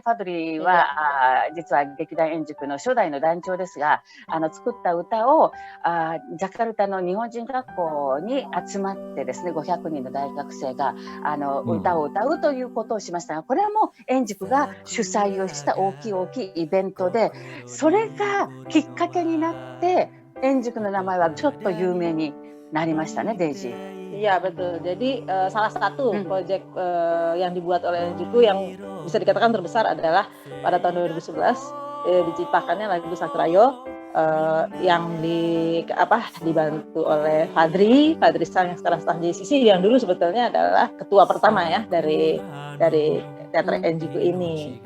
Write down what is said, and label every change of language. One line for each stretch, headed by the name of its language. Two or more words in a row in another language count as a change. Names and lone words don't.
Japanese: ファドリーは実は劇団円塾の初代の団長ですが、作った歌をジャカルタの日本人学校に集まってですね、500人の大学生が歌を歌うということをしましたが、これはもう円塾が主催をした大きいイベントで、それがきっかけになって円塾の名前はちょっと有名になりましたね、デイジー。
Indonesian: Iya betul. Jadi salah satu proyek yang dibuat oleh Enjuku yang bisa dikatakan terbesar adalah pada tahun 2011 diciptakannya lagu Sakurayo yang dibantu oleh Fadri Sang yang sekarang staff JCC yang dulu sebetulnya adalah ketua pertama ya dari teater Enjuku ini.